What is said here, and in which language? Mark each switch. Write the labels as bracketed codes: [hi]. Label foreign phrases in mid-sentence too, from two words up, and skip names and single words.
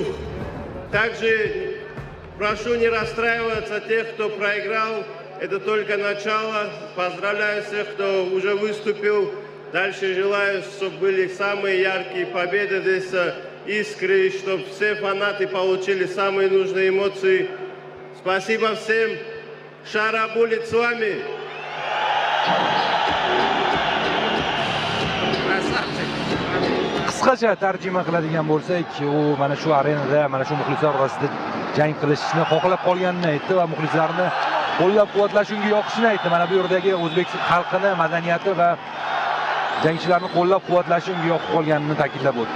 [ru] Также прошу не расстраиваться тех, кто проиграл, это только начало. Поздравляю всех, кто уже выступил. Дальше желаю, чтобы были самые яркие победы здесь, искры, чтобы все фанаты получили самые нужные эмоции. Спасибо всем. Шара будет с вами. [uz] Qisqacha tarjima qiladigan bo'lsak, u mana shu arenada, mana shu muxlislar orasida jang qilishni xohlab qolganini aytdi va muxlislarni qo'llab-quvvatlash unga yoqishini aytdi. Mana bu yerdagi o'zbek xalqini, madaniyati va jangchilarni qo'llab-quvvatlashi unga yoqib qolganini ta'kidlab o'tdi.